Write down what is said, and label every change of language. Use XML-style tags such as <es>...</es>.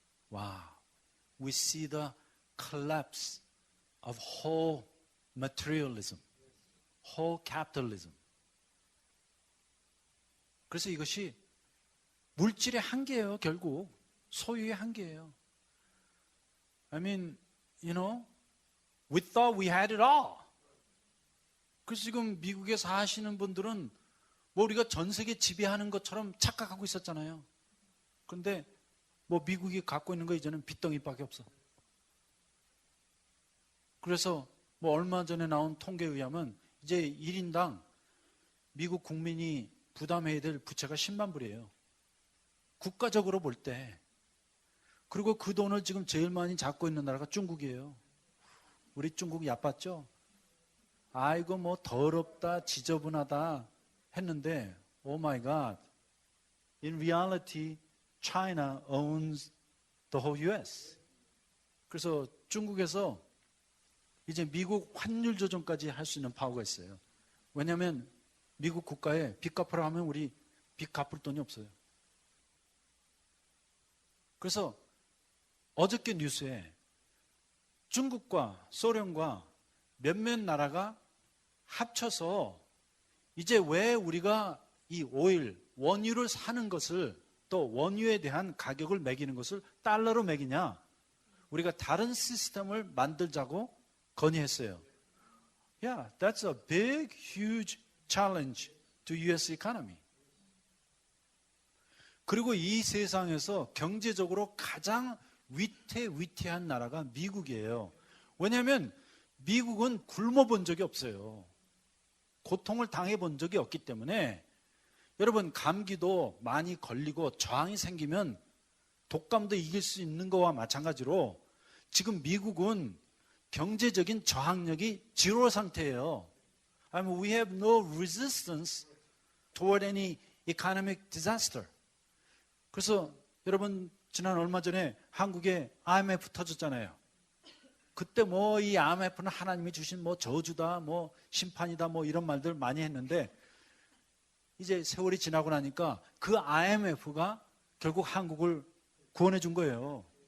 <en>와, we see the collapse of whole materialism, whole capitalism.</en> <ko>그래서 이것이 물질의 한계예요, 결국. 소유의 한계예요.</ko> <en>I mean, you know, we thought we had it all.</en> <ko>그래서 지금 미국에 사시는 분들은 뭐 우리가 전 세계 지배하는 것처럼 착각하고 있었잖아요. 그런데 뭐 미국이 갖고 있는 거 이제는 빚덩이밖에 없어. 그래서 뭐 얼마 전에 나온 통계에 의하면 이제 1인당 미국 국민이 부담해야 될 부채가 10만 불이에요. 국가적으로 볼 때. 그리고 그 돈을 지금 제일 많이 잡고 있는 나라가 중국이에요. 우리 중국 얕봤죠? 아이고 뭐 더럽다 지저분하다 했는데</ko> <en>Oh my God. In reality, China owns the whole US.</en> <ko>그래서 중국에서 이제 미국 환율 조정까지 할 수 있는 파워가 있어요. 왜냐하면 미국 국가에 빚 갚으라 하면 우리 빚 갚을 돈이 없어요. 그래서 어저께 뉴스에 중국과 소련과 몇몇 나라가 합쳐서 이제 왜 우리가 이 오일, 원유를 사는 것을 또 원유에 대한 가격을 매기는 것을 달러로 매기냐? 우리가 다른 시스템을 만들자고 건의했어요.</ko> <en>Yeah, that's a big, huge challenge to US economy.</en> <ko>그리고 이 세상에서 경제적으로 가장 위태위태한 나라가 미국이에요. 왜냐하면 미국은 굶어본 적이 없어요. 고통을 당해본 적이 없기 때문에 여러분 감기도 많이 걸리고 저항이 생기면 독감도 이길 수 있는 거와 마찬가지로 지금 미국은 경제적인 저항력이 제로 상태예요.</ko> <en>I mean, we have no resistance toward any economic disaster.</en> <ko>그래서 여러분 지난 얼마 전에 한국에 IMF 터졌잖아요. 그때 뭐 이 IMF는 하나님이 주신 뭐 저주다, 뭐 심판이다, 뭐 이런 말들 많이 했는데 이제 세월이 지나고 나니까 그 IMF가 결국 한국을 구원해 준 거예요.</ko>